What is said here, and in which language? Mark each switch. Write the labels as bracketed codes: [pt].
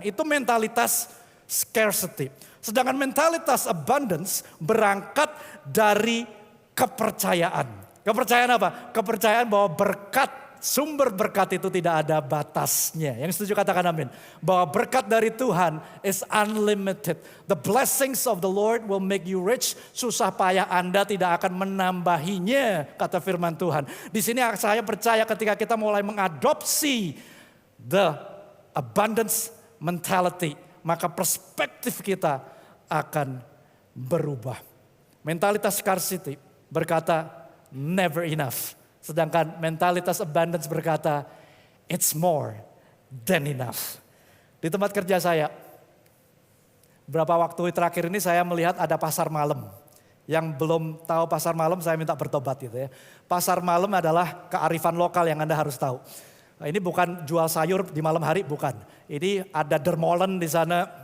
[id] Itu mentalitas scarcity. Sedangkan mentalitas abundance berangkat dari kepercayaan. Kepercayaan apa? Kepercayaan bahwa berkat, sumber berkat itu tidak ada batasnya. Yang setuju katakan amin. Bahwa berkat dari Tuhan [en] is unlimited. The blessings of the Lord will make you rich. [id] Susah payah Anda tidak akan menambahinya, kata firman Tuhan. Di sini saya percaya ketika kita mulai mengadopsi [en] the abundance mentality, [id] maka perspektif kita akan berubah. Mentalitas scarcity berkata [en] never enough. [id] Sedangkan mentalitas abundance berkata [en] it's more than enough. [id] Di tempat kerja saya, beberapa waktu terakhir ini saya melihat ada pasar malam. Yang belum tahu pasar malam saya minta bertobat gitu ya. Pasar malam adalah kearifan lokal yang Anda harus tahu. Nah, ini bukan jual sayur di malam hari, bukan. Ini ada dermolen di sana.